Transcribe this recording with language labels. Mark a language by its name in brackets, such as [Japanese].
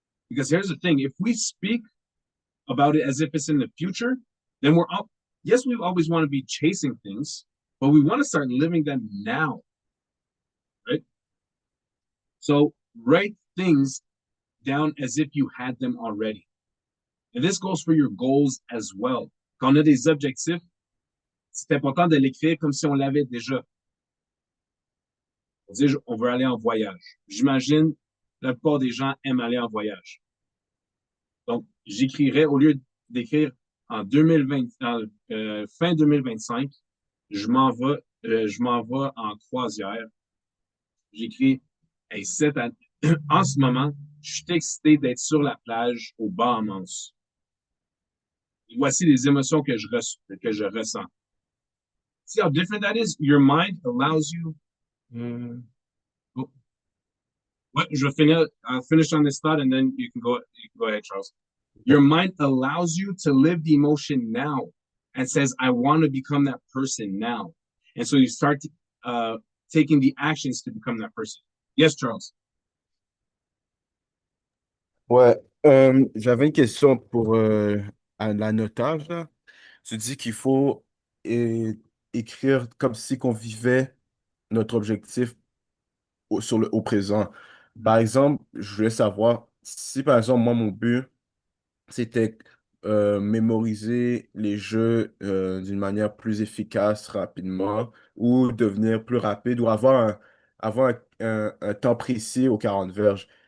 [English] Because here's the thing, if we speak about it as if it's in the future, then yes, we always want to be chasing things, but we want to start living them now, right? So write things down as if you had them already. And this goes for your goals as well. [French] Quand on a des objectifs, c'est important de l'écrire comme si on l'avait déjà. On dit, on veut aller en voyage. J'imagine, la plupart des gens aiment aller en voyage. Donc, j'écrirais, au lieu d'écrire en 2020, fin 2025, je m'en vais en croisière. J'écris, hey, en ce moment, je suis excité d'être sur la plage aux Bahamas. Et voici les émotions que je ressens. [English] See how different that is? Your mind allows you. What? [French] Je vais finir. [English] I'll finish on this thought, and then you can go ahead, Charles. Your mind allows you to live the emotion now, and says, "I want to become that person now." And so you start taking the actions to become that person. Yes, Charles. [French] Ouais, j'avais une question pour à l'annotage, là. Tu dis qu'il faut écrire comme si qu'on vivait notre objectif au présent. Par exemple, je voulais savoir si, par exemple, moi, mon but, c'était mémoriser les jeux d'une manière plus efficace, rapidement, ou devenir plus rapide, ou avoir un temps précis aux 40 verges.